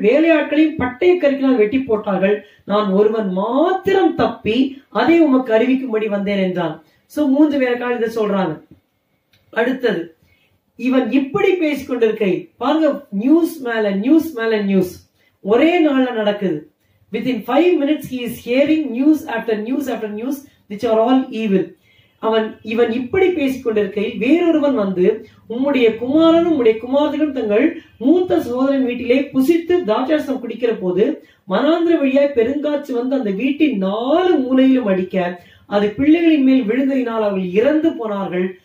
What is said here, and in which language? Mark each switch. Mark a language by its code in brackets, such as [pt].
[ta] வேலையாட்களையும் பட்டய கரிக்கினால் வெட்டி போட்டார்கள். நான் ஒருவன் மாத்திரம் தப்பி அதை உமக்கு அறிவிக்கும்படி வந்தேன் என்றான். சோ 3 வேலைக்காரர்கள் இதை சொல்றாங்க. அடுத்தது, இவன் இப்படி பேசிக் கொண்டிருக்கை பாருங்க, நியூஸ் மேல நியூஸ் மேல நியூஸ் ஒரே நாள்ல நடக்குது. [en] Within 5 minutes he is hearing news after news after news which are all evil. [ta] இவன் இப்படி பேசிக் கொண்டிருக்கையில் வேறொருவன் உம்முடைய குமாரனும் உம்முடைய குமாரர்களும் தங்கள் மூத்த சகோதரன் வீட்டிலே புசித்து திராட்சரசம் குடிக்கிற போது மனாந்திர வழியாய் பெருங்காற்று அந்த வீட்டின் 4 மூலையிலும் அடிக்க அது பிள்ளைகளின் மேல் விழுந்ததினால் அவர்கள் இறந்து போனார்கள்.